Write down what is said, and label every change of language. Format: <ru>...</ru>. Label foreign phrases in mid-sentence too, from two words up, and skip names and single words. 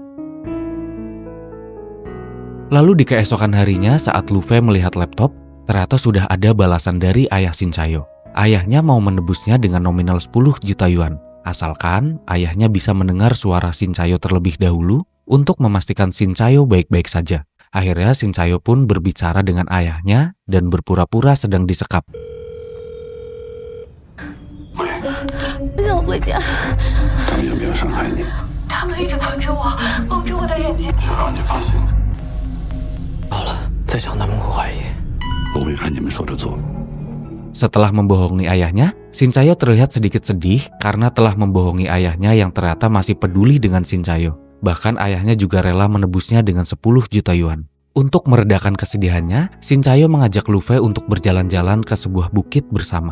<id>Lalu di keesokan harinya saat Luffy melihat laptop, ternyata sudah ada balasan dari ayah Shinchayo. Ayahnya mau menebusnya dengan nominal 10 juta yuan. Asalkan ayahnya bisa mendengar suara Shinchayo terlebih dahulu untuk memastikan Shinchayo baik-baik saja. Akhirnya Shinchayo pun berbicara dengan ayahnya dan berpura-pura sedang disekap.</id> <zh>让我回家。他们有没有伤害你？他们一直捧着我，蒙着我的眼睛。是让你放心的。好了，再想他们会怀疑，我会按你们说的做。</zh> <id>Setelah membohongi ayahnya, Shinchayo terlihat sedikit sedih karena telah membohongi ayahnya yang ternyata masih peduli dengan Shinchayo. Bahkan ayahnya juga rela menebusnya dengan 10 juta yuan. Untuk meredakan kesedihannya, Shinchayo mengajak Luffy untuk berjalan-jalan ke sebuah bukit bersama.</id>